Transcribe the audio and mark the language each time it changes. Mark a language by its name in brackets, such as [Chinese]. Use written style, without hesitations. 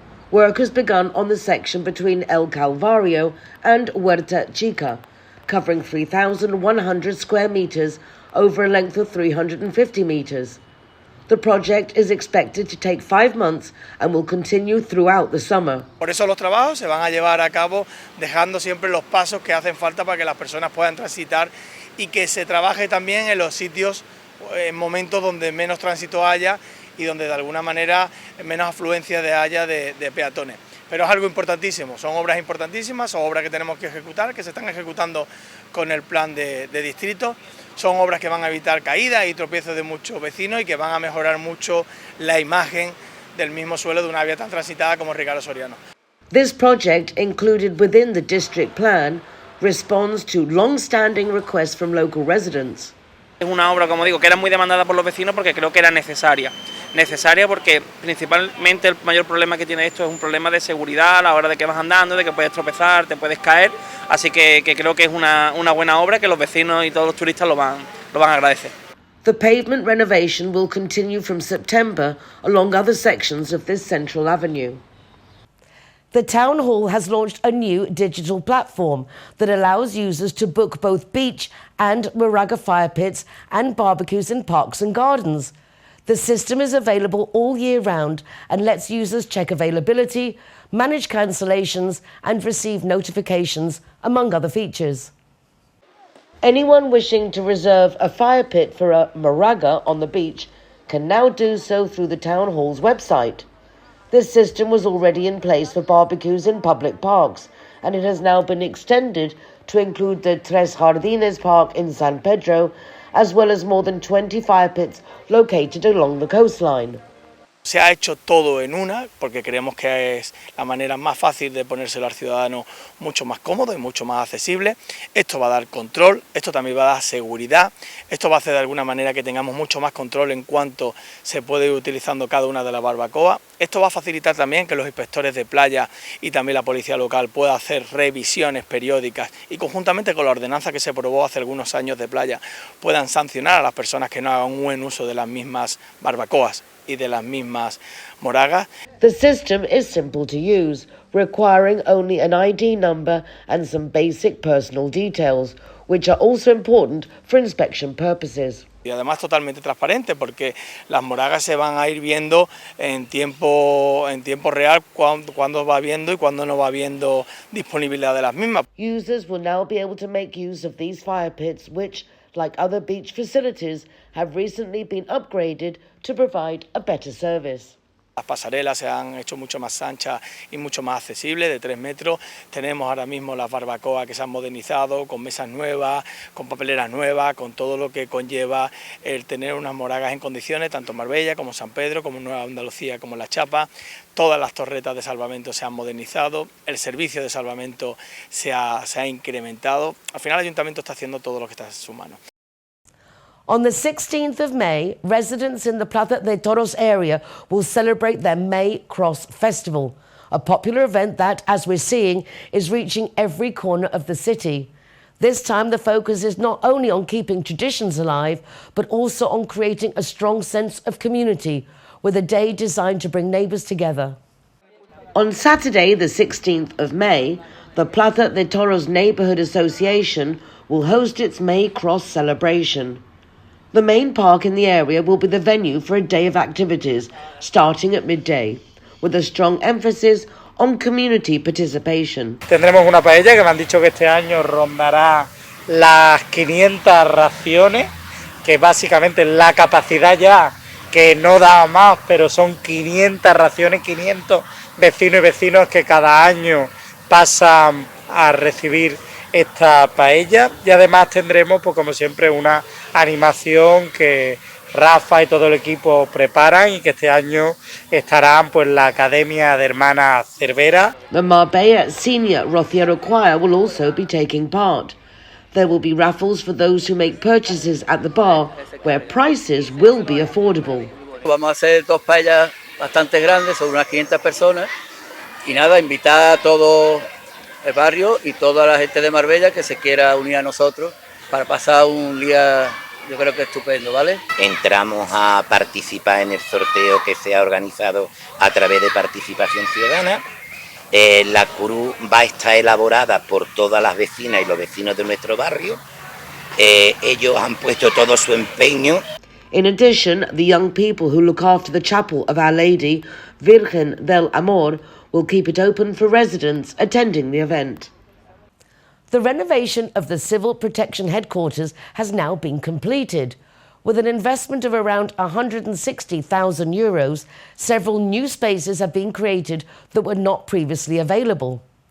[English] Work has begun on the section between El Calvario and Huerta Chica, covering 3,100 square metres over a length of 350 metres. The project is expected to take 5 months and will continue throughout the summer. [Spanish] Por eso los trabajos se van a llevar a cabo dejando siempre los pasos que hacen falta para que las personas puedan transitar y que se trabaje también en los sitios, en momentos donde menos tránsito haya y donde de alguna manera menos afluencia haya de peatones. Pero es algo importantísimo, son obras importantísimas, son obras que tenemos que ejecutar, que se están ejecutando con el plan de distrito. Son obras que van a evitar caídas y tropiezos de muchos vecinos y que van a mejorar mucho la imagen del mismo suelo de una vía tan transitada como Ricardo Soriano. [English] This project, included within the district plan, responds to long-standing requests from local residents. [Spanish] Es una obra, como digo, que era muy demandada por los vecinos porque creo que era necesaria. Necesaria porque principalmente el mayor problema que tiene esto es un problema de seguridad a la hora de que vas andando, de que puedes tropezar, te puedes caer. Así que creo que es una buena obra que los vecinos y todos los turistas lo van a agradecer. [English] The pavement renovation will continue from September along other sections of this central avenue. The Town Hall has launched a new digital platform that allows users to book both beach and Moraga fire pits and barbecues in parks and gardens. The system is available all year round and lets users check availability, manage cancellations and receive notifications, among other features. Anyone wishing to reserve a fire pit for a Moraga on the beach can now do so through the Town Hall's website. This system was already in place for barbecues in public parks, and it has now been extended to include the Tres Jardines Park in San Pedro, as well as more than 20 fire pits located along the coastline. [Spanish] Se ha hecho todo en una, porque creemos que es la manera más fácil de ponérselo al ciudadano mucho más cómodo y mucho más accesible. Esto va a dar control, esto también va a dar seguridad, esto va a hacer de alguna manera que tengamos mucho más control en cuanto se puede ir utilizando cada una de las barbacoas. Esto va a facilitar también que los inspectores de playa y también la policía local pueda hacer revisiones periódicas y conjuntamente con la ordenanza que se aprobó hace algunos años de playa puedan sancionar a las personas que no hagan un buen uso de las mismas barbacoas y de las mismas moragas. [English] The system is simple to use, requiring only an ID number and some basic personal details, which are also important for inspection purposes. [Spanish] Y además totalmente transparente porque las moragas se van a ir viendo en tiempo real cuándo va viendo y cuándo no va viendo disponibilidad de las mismas. [English] Users will now be able to make use of these fire pits which, like other beach facilities, have recently been upgraded to provide a better service. [Spanish] Las pasarelas se han hecho mucho más anchas y mucho más accesibles, de 3 metros. Tenemos ahora mismo las barbacoas que se han modernizado, con mesas nuevas, con papeleras nuevas, con todo lo que conlleva el tener unas moragas en condiciones, tanto en Marbella como en San Pedro, como en Nueva Andalucía, como en La Chapa. Todas las torretas de salvamento se han modernizado, el servicio de salvamento se ha incrementado. Al final el Ayuntamiento está haciendo todo lo que está en su mano. [English] On the 16th of May, residents in the Plaza de Toros area will celebrate their May Cross Festival, a popular event that, as we're seeing, is reaching every corner of the city. This time the focus is not only on keeping traditions alive, but also on creating a strong sense of community, with a day designed to bring neighbours together. On Saturday, the 16th of May, the Plaza de Toros Neighbourhood Association will host its May Cross celebration. The main park in the area will be the venue for a day of activities starting at midday, with a strong emphasis on community participation. [Spanish] Tendremos una paella que me han dicho que este año rondará las 500 raciones, que básicamente es la capacidad ya, que no da más, pero son 500 raciones, 500 vecinos y vecinos que cada año pasan a recibir esta paella, y además tendremos, pues como siempre, una animación que Rafa y todo el equipo preparan y que este año estarán pues la Academia de Hermanas Cervera. [English] The Marbella Senior Rociero Choir will also be taking part. There will be raffles for those who make purchases at the bar, where prices will be affordable. [Spanish] Vamos a hacer 2 paellas bastante grandes, son unas 500 personas, y nada, invitar a todo el barrio y toda la gente de Marbella que se quiera unir a nosotros para pasar un día, yo creo que estupendo, ¿vale? Entramos a participar en el sorteo que se ha organizado a través de Participación Ciudadana. La cruz va a estar elaborada por todas las vecinas y los vecinos de nuestro barrio. Ellos han puesto todo su empeño. [English] In addition, the young people who look after the chapel of Our Lady, Virgen del Amor, will keep it open for residents attending the event. The renovation of the Civil Protection Headquarters has now been completed. With an investment of around €160,000, several new spaces have been created that were not previously available.